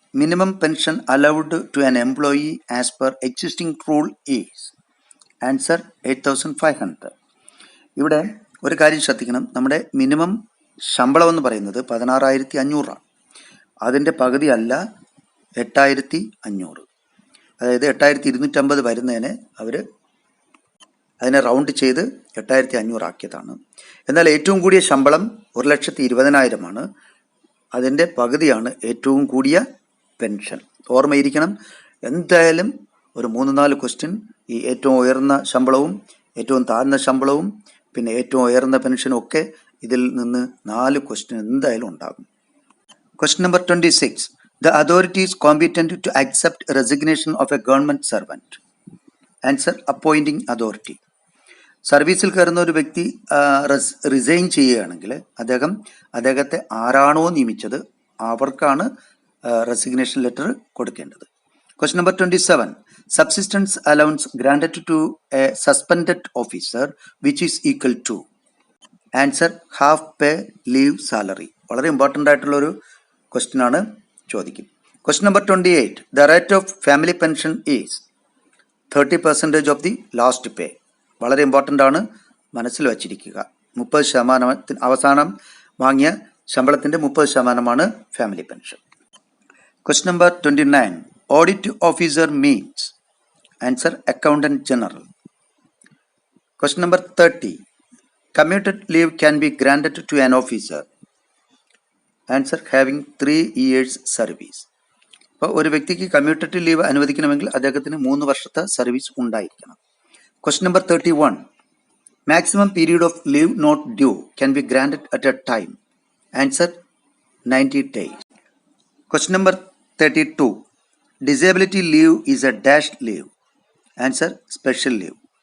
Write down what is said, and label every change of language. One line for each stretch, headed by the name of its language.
English: Minimum pension allowed to an employee as per existing rule is. Answer 8,500.
Malayalam: ഇവിടെ ഒരു കാര്യം ശ്രദ്ധിക്കണം, നമ്മുടെ മിനിമം ശമ്പളം എന്ന് പറയുന്നത് 16,500 ആണ്. അതിൻ്റെ പകുതി അല്ല 8,500. അതായത് 8,250 വരുന്നതിനെ അവർ അതിനെ റൗണ്ട് ചെയ്ത് 8,500 ആക്കിയതാണ്. എന്നാൽ ഏറ്റവും കൂടിയ ശമ്പളം 1,20,000 ആണ്. അതിൻ്റെ പകുതിയാണ് ഏറ്റവും കൂടിയ പെൻഷൻ. ഓർമ്മയിരിക്കണം, എന്തായാലും ഒരു 3-4 ക്വസ്റ്റ്യൻ ഈ ഏറ്റവും ഉയർന്ന ശമ്പളവും ഏറ്റവും താഴ്ന്ന ശമ്പളവും പിന്നെ ഏറ്റവും ഉയർന്ന പെൻഷനും ഒക്കെ ഇതിൽ നിന്ന് 4 ക്വസ്റ്റ്യൻ എന്തായാലും ഉണ്ടാകും.
English: Question number 26. The authority is competent to accept resignation of a government servant. Answer appointing authority.
Malayalam: സർവീസിൽ കയറുന്ന ഒരു വ്യക്തി റിസൈൻ ചെയ്യുകയാണെങ്കിൽ അദ്ദേഹത്തെ ആരാണോ നിയമിച്ചത് അവർക്കാണ് റെസിഗ്നേഷൻ ലെറ്റർ കൊടുക്കേണ്ടത്.
English: Question number 27. Subsistence allowance granted to a suspended officer which is equal to. Answer half pay leave salary.
Malayalam: വളരെ ഇമ്പോർട്ടൻ്റ് ആയിട്ടുള്ളൊരു ക്വസ്റ്റ്യൻ ആണ്, ചോദിക്കും.
English: Question number 28. The rate of family pension is 30% of the last pay.
Malayalam: വളരെ important ആണ്, മനസ്സിൽ വച്ചിരിക്കുക. 30% അവസാനം വാങ്ങിയ ശമ്പളത്തിൻ്റെ 30% family pension.
English: Question number 29. Audit officer means. Answer accountant general. Question number 30. Commuted leave can be granted to an officer. Answer having 3 years service.
Malayalam: അപ്പോൾ ഒരു വ്യക്തിക്ക് commuted leave അനുവദിക്കണമെങ്കിൽ അദ്ദേഹത്തിന് 3 വർഷത്തെ സർവീസ് ഉണ്ടായിരിക്കണം.
English: Question number 31. Maximum period of leave not due can be granted at a time. Answer 90 days. Question number 32. Disability leave is a dash leave. Answer special leave.